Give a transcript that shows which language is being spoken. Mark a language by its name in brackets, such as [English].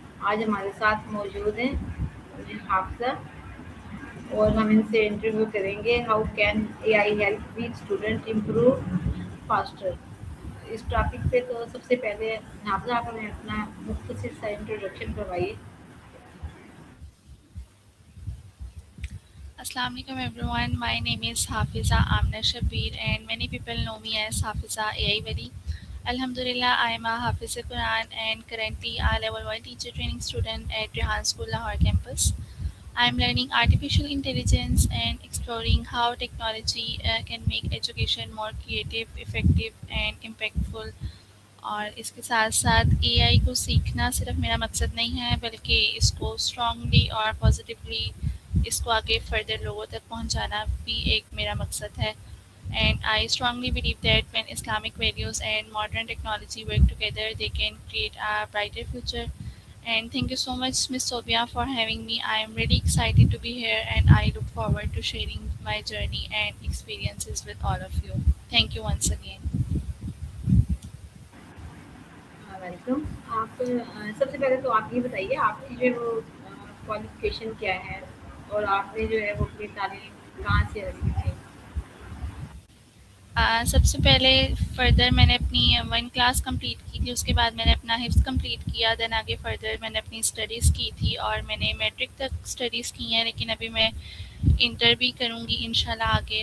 [Hindi] आज हमारे साथ मौजूद हैं हाफिज़ा और हम इनसे इंटरव्यू करेंगे [English] How can AI help weak student improve faster. [Hindi] इस टॉपिक पे तो सबसे पहले हाफिज़ा आप हमें अपना मुख्तसर सा इंट्रोडक्शन करवाइए। [English] Assalamu alaikum everyone. My name is Hafiza Amna Shabir and many people know me as Hafiza AI Wali. Alhamdulillah, I am a Hafiz Quran and currently a level 1 teacher training student at Rehan School Lahore campus. I am learning artificial intelligence and exploring how technology can make education more creative, effective and impactful. [Hindi] और इसके साथ साथ AI को सीखना सिर्फ मेरा मकसद नहीं है बल्कि इसको स्ट्रांगली और पॉजिटिवली इसको आगे फर्दर लोगों तक पहुंचाना भी एक मेरा मकसद है [English] and I strongly believe that when Islamic values and modern technology work together, they can create a brighter future. And thank you so much, Ms. Sobia, for having me. I am really excited to be here and I look forward to sharing my journey and experiences with all of you. Thank you once again. [Hindi] Welcome. आप सबसे पहले तो आप ये बताइए आपकी जो है वो क्वालिफ़िकेशन क्या है और आपने जो है वो अपनी तालीम कहाँ से हासिल की? सबसे पहले फर्दर मैंने अपनी 1 क्लास कंप्लीट की थी, उसके बाद मैंने अपना हिफ्ज़ कंप्लीट किया, देन आगे फर्दर मैंने अपनी स्टडीज़ की थी और मैंने मैट्रिक तक स्टडीज़ की हैं, लेकिन अभी मैं इंटर भी करूँगी इंशाल्लाह आगे।